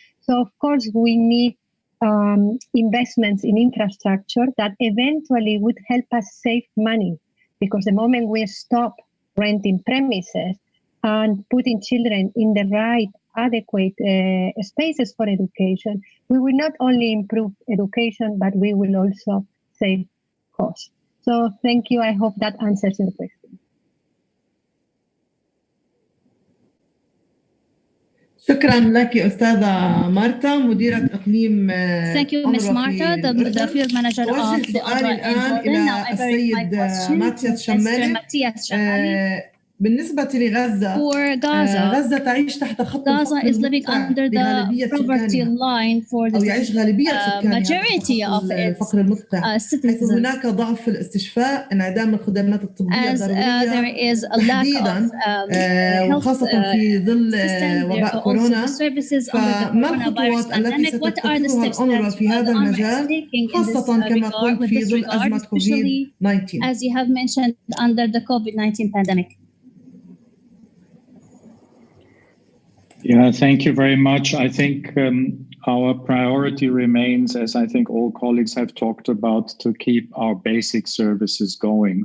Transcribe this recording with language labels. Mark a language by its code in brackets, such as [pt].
[en] So of course we need investments in infrastructure that eventually would help us save money, because the moment we stop renting premises and putting children in the right adequate spaces for education, we will not only improve education, but we will also save costs. So thank you. I hope that answers your question. [ar] شكرا لك أستاذة مارتا مديرة إقليم [en] Thank you, Ms. Marta, the field manager of the UNRWA in Jordan. Now I bring my question to Mr. Matthias Shahali. [ar] بالنسبة لغزة غزة تعيش تحت خط [en] Gaza is living under the poverty line for the majority of its citizens. [ar] هناك ضعف في الاستشفاء، انعدام الخدمات الطبية الضرورية تحديدا وخاصة في ظل وباء كورونا. فما الخطوات التي ستتخذها الأونروا في هذا المجال خاصة كما قلت في ظل أزمة COVID-19 [en] as you have mentioned under the COVID-19 pandemic? Yeah, thank you very much. I think Our priority remains, as I think all colleagues have talked about, to keep our basic services going.